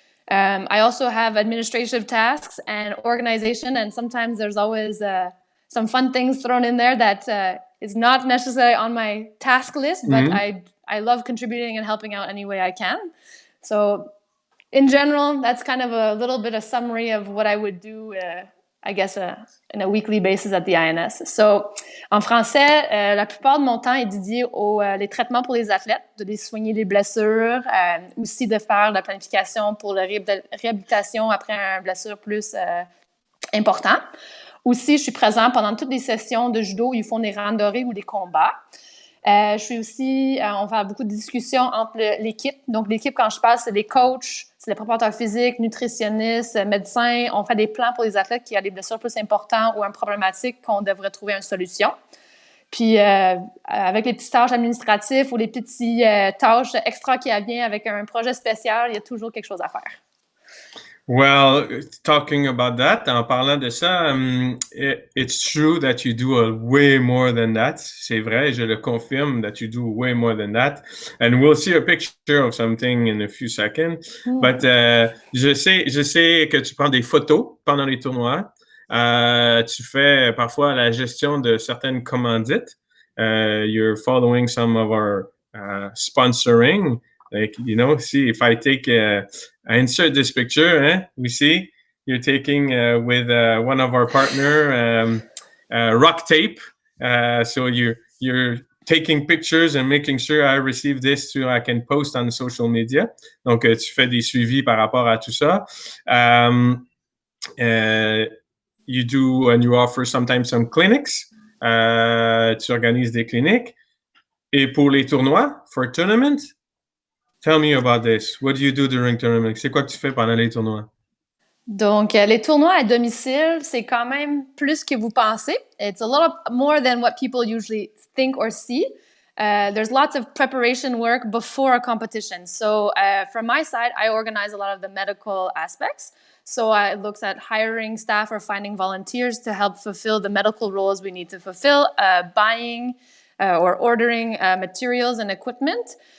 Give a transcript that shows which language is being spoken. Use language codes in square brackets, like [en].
[en] I also have administrative tasks and organization, and sometimes there's always some fun things thrown in there that is not necessarily on my task list, but I love contributing and helping out any way I can. So in general, that's kind of a little bit of summary of what I would do, I guess, in a weekly basis at the INS. [fr] So, en français, la plupart de mon temps est dédié aux les traitements pour les athlètes, de les soigner les blessures, aussi de faire la planification pour la réhabilitation après une blessure plus importante. Aussi, je suis présente pendant toutes les sessions de judo où ils font des randonnées ou des combats. Je suis aussi, on fait beaucoup de discussions entre l'équipe. Donc, l'équipe, quand je parle, c'est les coachs, c'est les préparateurs physiques, nutritionnistes, médecins. On fait des plans pour les athlètes qui ont des blessures plus importantes ou une problématique qu'on devrait trouver une solution. Puis, avec les petites tâches administratives ou les petites tâches extra qui viennent avec un projet spécial, il y a toujours quelque chose à faire. [en] Well, talking about that, [fr] en parlant de ça, [en] it's true that you do way more than that. [fr] C'est vrai, je le confirme [en] that you do way more than that. And we'll see a picture of something in a few seconds. [fr] But je sais que tu prends des photos pendant les tournois. Tu fais parfois la gestion de certaines commandites. [en] You're following some of our sponsoring. Like, see if I take, I insert this picture, we see you're taking with one of our partner, Rock Tape. So you're taking pictures and making sure I receive this so I can post on social media. [fr] Donc, tu fais des suivis par rapport à tout ça. [en] You do and you offer sometimes some clinics. [fr] Tu organises des cliniques. Et pour les tournois, [en] for tournaments, tell me about this. What do you do during tournaments? [fr] C'est quoi que tu fais pendant les tournois? Donc, les tournois à domicile, c'est quand même plus que vous pensez. [en] It's a little more than what people usually think or see. There's lots of preparation work before a competition. So, from my side, I organize a lot of the medical aspects. So, it looks at hiring staff or finding volunteers to help fulfill the medical roles we need to fulfill, buying or ordering materials and equipment.